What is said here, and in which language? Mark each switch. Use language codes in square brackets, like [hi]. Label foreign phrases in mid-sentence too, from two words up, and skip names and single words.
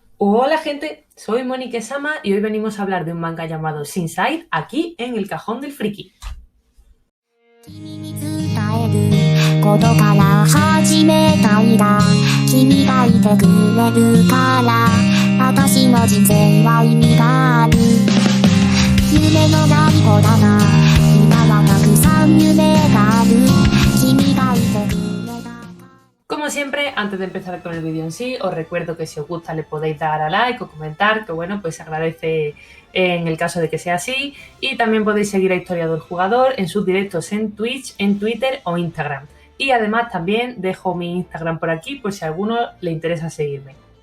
[es] Hola gente, soy Monique Sama y hoy venimos a hablar de un manga llamado Shinsai aquí en el Cajón del Friki. [ja] 君に伝えることから始めたいだ君がいてくれるから私の人生は意味がある夢のない子だな今はたくさん夢がある君がいてくれた [es] Como siempre, antes de empezar con el vídeo en sí, os recuerdo que si os gusta le podéis dar a like o comentar, que bueno, pues se agradece en el caso de que sea así. Y también podéis seguir a Historiador Jugador en sus directos en Twitch, en Twitter o Instagram. Y además también dejo mi Instagram por aquí por si a alguno le interesa seguirme.